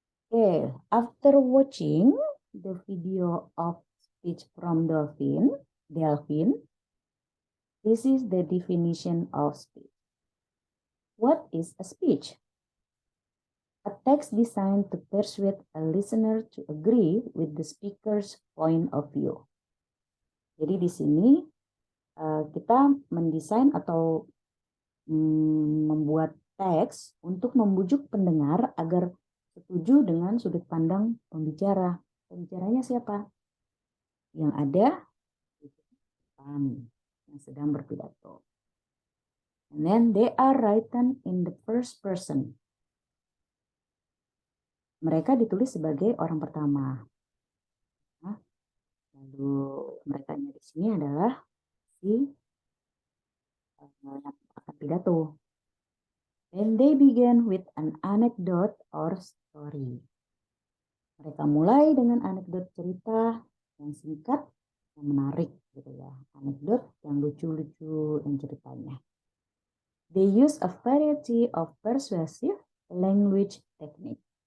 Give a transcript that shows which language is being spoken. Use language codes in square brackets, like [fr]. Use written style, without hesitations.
[en] Okay, after watching the video of speech from Delphine, this is the definition of speech. What is a speech? A text designed to persuade a listener to agree with the speaker's point of view. [id] Jadi di sini kita mendesain atau membuat teks untuk membujuk pendengar agar setuju dengan sudut pandang pembicara. Pembicaranya siapa? Yang ada di depan, yang sedang berpidato. [en] And then they are written in the first person. [id] Mereka ditulis sebagai orang pertama. Lalu mereka di sini adalah si akan pidato. [en] Then they begin with an anecdote or story. [id] Mereka mulai dengan anekdot cerita yang singkat, yang menarik gitu ya. Anekdot yang lucu-lucu yang ceritanya. [en] They use a variety of persuasive language technique.